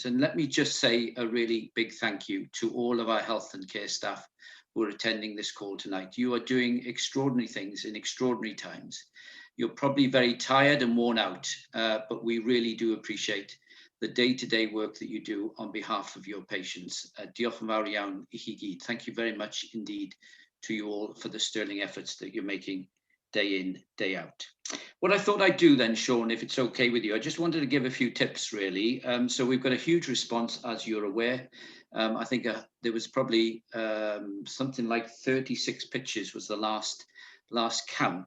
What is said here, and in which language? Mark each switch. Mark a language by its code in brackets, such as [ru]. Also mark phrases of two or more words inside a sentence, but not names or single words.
[en] And let me just say a really big thank you to all of our health and care staff who are attending this call tonight. You are doing extraordinary things in extraordinary times. You're probably very tired and worn out, but we really do appreciate the day-to-day work that you do on behalf of your patients. [cy] Diolch yn fawr iawn I chi gyd. [en] Thank you very much indeed to you all for the sterling efforts that you're making day in, day out. What I thought I'd do then, Sean, if it's okay with you, I just wanted to give a few tips really. So we've got a huge response, as you're aware. I think there was probably something like 36 pitches was the last count.